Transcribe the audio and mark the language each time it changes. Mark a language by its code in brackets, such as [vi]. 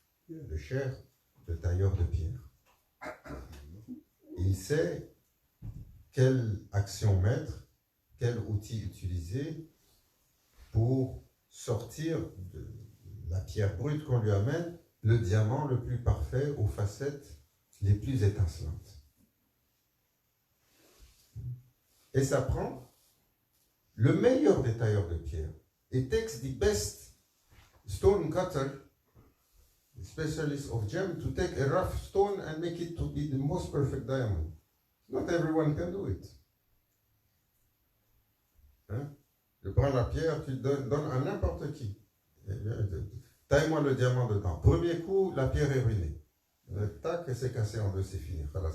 [fr] de chair, de tailleur de pierre. Il sait quelle action mettre, quel outil utiliser pour sortir de la pierre brute qu'on lui amène le diamant le plus parfait aux facettes les plus étincelantes. Et ça prend le meilleur des tailleurs de pierre. [en] It takes the best stone cutter, specialist of gem, to take a rough stone and make it to be the most perfect diamond. Not everyone can do it. [fr] Hein? Je prends la pierre, tu donnes à n'importe qui. Taille-moi le diamant dedans. Premier coup, la pierre est ruinée. Tac, et c'est cassé en deux, c'est fini.